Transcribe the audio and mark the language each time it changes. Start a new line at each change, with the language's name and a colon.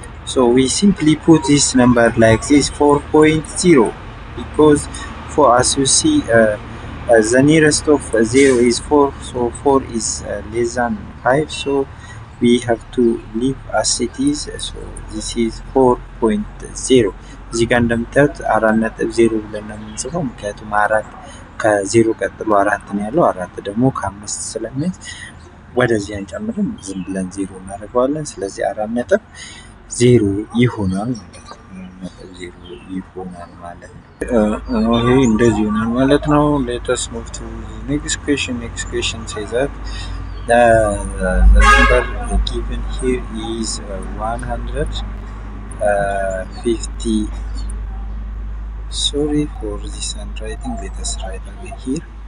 English: So we simply put this number like this 4.0 because for as you see the nearest of 0 is 4, so 4 is less than 5, so we have to leave as it is. So this is 4.0.
Amharic: እዚህ ጋር እንደምታዩት 4.0 ብለን ነው የምንጽፈው። ምክንያቱም 4 ከ0 ቀጥሎ 4 ነው ያለው። 4 ደግሞ ከ5 ስለሚያንስ ወደዚህ አንጨምርም፣ ዝም ብለን 0 እናደርገዋለን። ስለዚህ 4.0 ይሆናል ማለት ነው። 0 ይሆናል ማለት ነው። ይሄ እንደዚህ ይሆናል ማለት ነው።
English: Let us move to the next question. Next question says that the number given here is 150. Sorry for this handwriting. Let us write again here.